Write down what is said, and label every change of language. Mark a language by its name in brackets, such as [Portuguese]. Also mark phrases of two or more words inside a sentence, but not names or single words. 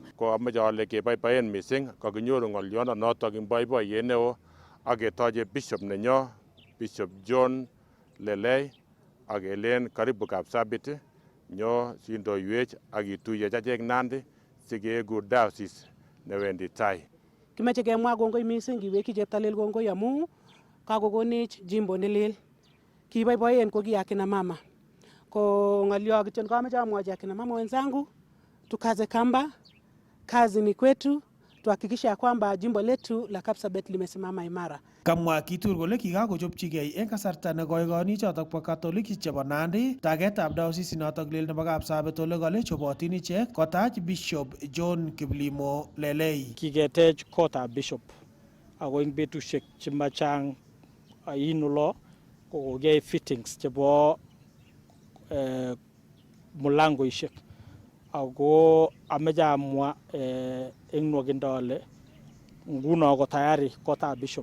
[Kalenjin] ko ameche ale keboiboien mising kakinyoru ng'olyondo notok ing boiboiyet neo ak ketoche bishop nenyo Bishop John Lelei ak kelen karibu Kapsabet nyo sindoiwech ak ituye chachek Nandi sikeeku diocese newendi tai. Kimeche kemwa kongoi mising kiwekyi cheptalel kongoi amu kakokonech jimbo nelel. Kiboiboien ko ki [Swahili] akina mama. [Kalenjin] Ko ng'olyo kityo kameche amwochi [Swahili] akina mama wenzangu tukaze kamba, kazi ni kwetu, tuhakikisha kwamba jimbo letu la Kapsabet limesimama imara. [Kalenjin] Kamwa Kitur kole kikakochopchigei eng kasarta nekoi koyonichotok bo Catholic chebo Nandi tagetab diocese notok lel nebo Kapsabet ole kale chobotin ichek kotach Bishop John Kiplimo Lelei. Kiketech kotab bishop ako eng betusiek chemachang ainulo kokokei fittings chebo mulangoishek ako ameche amwa eng nwokindo ale nguno ko tayari kotab bishop